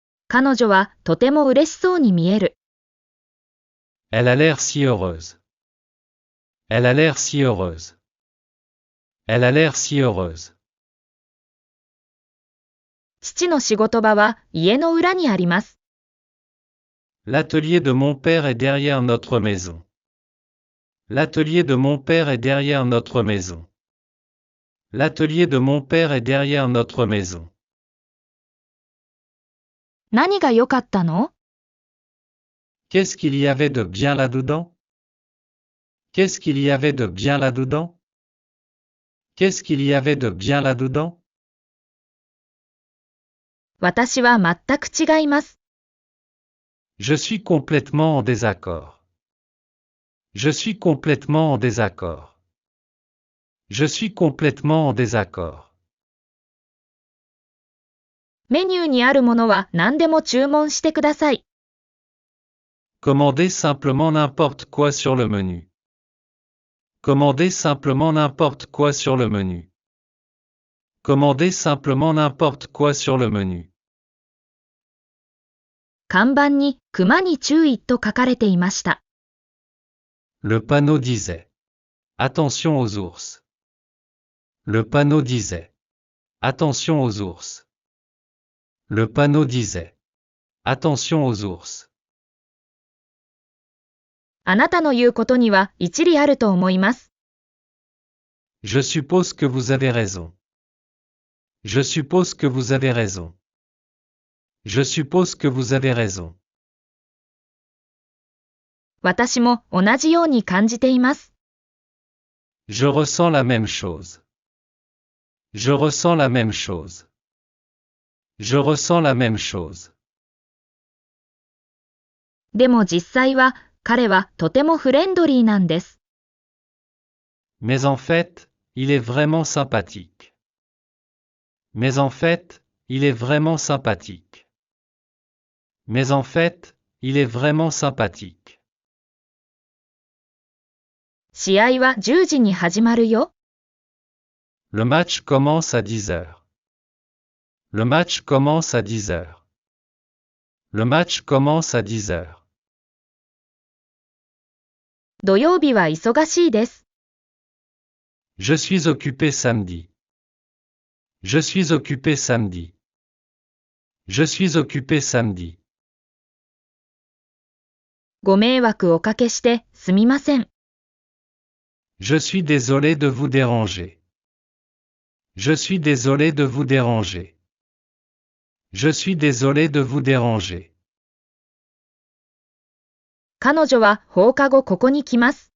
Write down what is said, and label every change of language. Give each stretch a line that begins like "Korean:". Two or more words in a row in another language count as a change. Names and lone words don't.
Japanese: 彼女はとても嬉しそうに見える。
French: Elle a l'air si heureuse. Elle a l'air si heureuse. Elle a l'air si heureuse.
Japanese: 父の仕事場は家の裏にあります。
French: L'atelier de mon père est derrière notre maison. L'atelier de mon père est derrière notre maison. L'atelier de mon père est derrière notre maison.
Japanese: 何が良かったの？
French: Qu'est-ce qu'il y avait de bien là-dedans? Qu'est-ce qu'il y avait de bien là-dedans? Qu'est-ce qu'il y avait de bien là-dedans?
Japanese: 私は全く違います。
French: Je suis complètement en désaccord. Je suis complètement en désaccord. Je suis complètement en désaccord.
Japanese: メニューにあるものは何でも注文してください。
French: Commandez simplement n'importe quoi sur le menu. Commandez simplement n'importe quoi sur le menu. Commandez simplement n'importe quoi sur le menu.
Japanese: 看板に熊に注意と書かれていました。
French: Le panneau disait: Attention aux ours. Le panneau disait: Attention aux ours. Le panneau disait: Attention aux ours.
Japanese: あなたの言うことには一理あると思います。
French: Je suppose que vous avez raison. Je suppose que vous avez raison. Je suppose que vous avez raison.
Japanese: 私も同じように感じています。
French: Je ressens la même chose. Je ressens la même chose. Je ressens la même chose.
Japanese: でも実際は彼はとてもフレンドリーなんです。
French: Mais en fait, il est vraiment sympathique. Mais en fait, il est vraiment sympathique. Mais en fait, il est vraiment sympathique.
Japanese: 試合は10時に始まるよ。
French: Le match commence à 10 heures. Le match commence à 10 heures. Le match commence à 10 heures.
Japanese: 土曜日は忙しいです。
French: Je suis occupé samedi. Je suis occupé samedi. Je suis occupé samedi.
Japanese: ご迷惑おかけしてすみません。
French: Je suis désolé de vous déranger. Je suis désolé de vous déranger. Je suis désolé de vous déranger.
Japanese: 彼女は放課後ここに来ます。